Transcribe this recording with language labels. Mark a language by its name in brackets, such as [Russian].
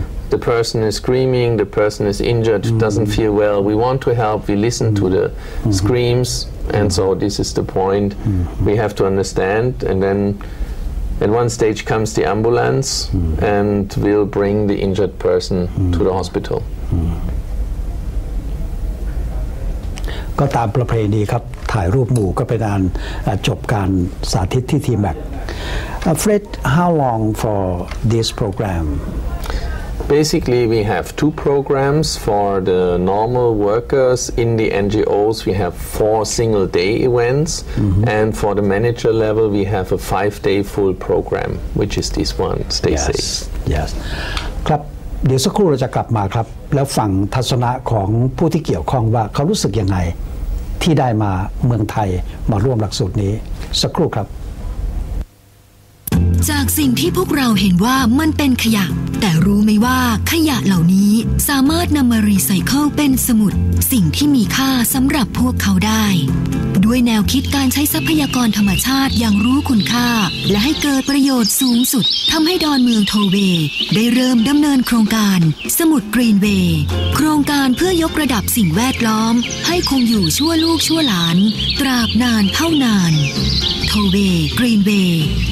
[English] The person is screaming, the person is injured, doesn't feel well. We want to help, we listen to the screams, and so this is the point we have to understand. And then at one stage comes the ambulance and we'll bring the injured person to the hospital. [Thai] ก็ตามประเพณีครับถ่ายรูปหมู่ก็เป็นการจบการสาธิตที่ทีแม็ก [English] Fred, how long for this program? Basically, we have two programs for the normal workers in the NGOs. We have 4 single-day events, and for the manager level, we have a 5-day full program, which is this one. Stay safe. Yes. [Thai] ครับเดี๋ยวสักครู่เราจะกลับมาครับแล้วฟังทัศนะของผู้ที่เกี่ยวข้องว่าเขารู้สึกยังไงที่ได้มาเมืองไทยมาร่วมหลักสูตรนี้สักครู่ครับ จากสิ่งที่พวกเราเห็นว่ามันเป็นขยะแต่รู้ไหมว่าขยะเหล่านี้สามารถนำมารีไซเคิลเป็นสมุดสิ่งที่มีค่าสำหรับพวกเขาได้ด้วยแนวคิดการใช้ทรัพยากรธรรมชาติอย่างรู้คุณค่าและให้เกิดประโยชน์สูงสุดทำให้ดอนเมืองโทเวย์ได้เริ่มดำเนินโครงการสมุดกรีนเวย์โครงการเพื่อยกระดับสิ่งแวดล้อมให้คงอยู่ชั่วลูกชั่วหลานตราบนานเท่านานโทเวย์กรีนเวย์